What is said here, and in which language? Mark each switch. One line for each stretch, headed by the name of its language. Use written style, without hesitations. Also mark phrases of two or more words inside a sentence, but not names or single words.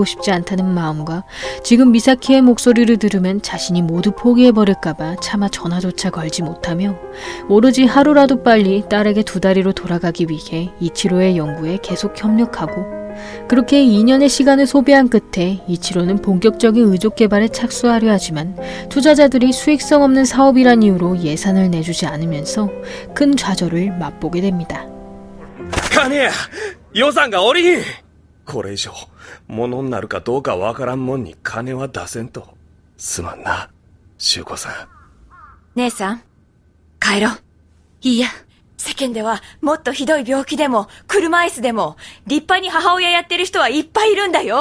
Korean: 싶지 않다는 마음과 지금 미사키의 목소리를 들으면 자신이 모두 포기해버릴까봐 차마 전화조차 걸지 못하며 오로지 하루라도 빨리 딸에게 두 다리로 돌아가기 위해 이치로의 연구에 계속 협력하고 그렇게 2년의 시간을 소비한 끝에 이치로는 본격적인 의족 개발에 착수하려 하지만 투자자들이 수익성 없는 사업이란 이유로 예산을 내주지 않으면서 큰 좌절을 맛보게 됩니다.
Japanese: 金や予算がおりひん。これ以上物になるかどうかわからんもんに金は出せんと。すまんな、修子さん。姉さん、帰ろう。いいや。世間ではもっとひどい病気でも車椅子でも立派に母親やってる人はいっぱいいるんだよ。